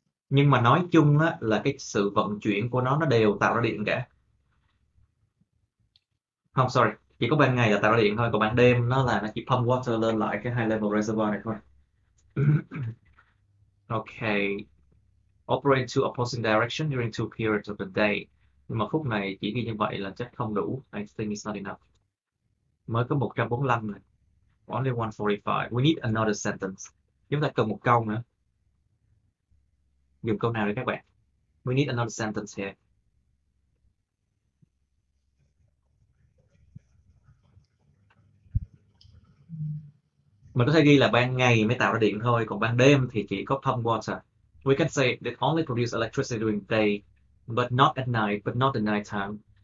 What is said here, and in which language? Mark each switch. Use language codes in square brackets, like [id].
[vi] Nhưng mà nói chung á, là cái sự vận chuyển của nó đều tạo ra điện cả. Không, sorry, chỉ có ban ngày là tạo ra điện thôi, còn ban đêm nó chỉ [en] pump water [vi] lên lại cái high level reservoir này thôi. [en] Okay. Operate two opposing direction during two periods of the day. [vi] Nhưng mà phút này chỉ ghi như vậy là chắc không đủ. [en] I think it's not enough. [vi] Mới có 145 này. [en] Only 145. We need another sentence. [vi] Chúng ta cần một câu nữa. Dùng câu nào để các bạn? [en] We need another sentence here. [vi] Mình có thể ghi là ban ngày mới tạo ra điện thôi, còn ban đêm thì chỉ có [en] pump water. We can say they only produce electricity during the day, but not at night, but not the night time.